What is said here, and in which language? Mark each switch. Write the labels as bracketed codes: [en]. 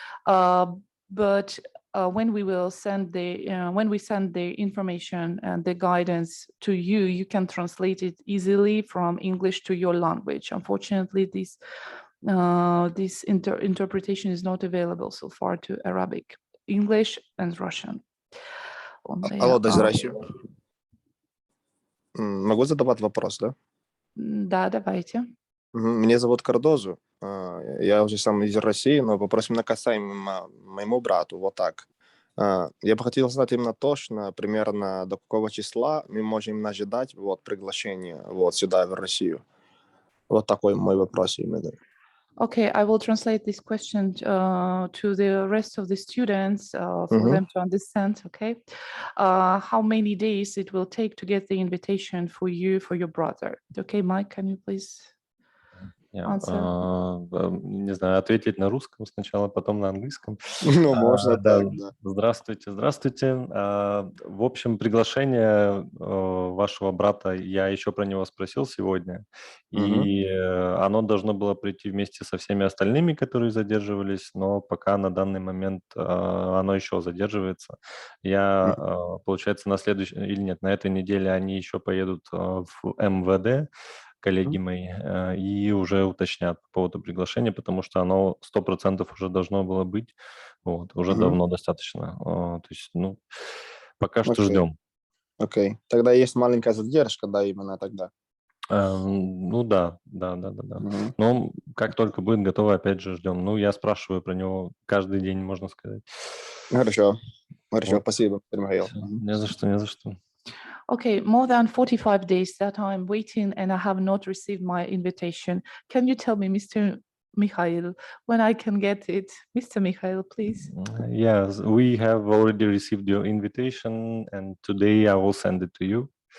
[en] But when we will send when we send the information and the guidance to you, you can translate it easily from English to your language. Unfortunately, this interpretation is not available so far to Arabic, English, and Russian. [ru] Алло, здрасте. Могу задавать вопрос, да? Да, давайте. Меня зовут Кардозу. Я уже сам из России, но вопрос именно касаемо моему брату. Вот так. Я бы хотел знать именно точно, примерно до какого числа мы можем ожидать приглашение сюда, в Россию. Вот такой мой вопрос именно. [en] Okay, I will translate this question to the rest of the students for them to understand, okay? How many days it will take to get the invitation for you, for your brother? Okay, Mike, can you please answer? [ru] Не знаю, ответить на русском сначала, потом на английском. Ну, можно Да. так, да. Здравствуйте. В общем, приглашение вашего брата, я еще про него спросил сегодня, и оно должно было прийти вместе со всеми остальными, которые задерживались, но пока на данный момент оно еще задерживается. Я, получается, на следующей, или нет, на этой неделе они еще поедут в МВД, коллеги мои, и уже уточнят по поводу приглашения, потому что оно 100% уже должно было быть, уже давно достаточно. То есть, ну, пока что ждем. Окей. Тогда есть маленькая задержка, да, именно тогда. Ну да. Но как только будет готово, опять же ждем. Ну, я спрашиваю про него каждый день, можно сказать. Хорошо, спасибо, Михаил. Не за что. [en] Okay, more than 45 days that I'm waiting and I have not received my invitation. Can you tell me, Mr. Mikhail, when I can get it? Mr. Mikhail, please. Yes, we have already received your invitation, and today I will send it to you.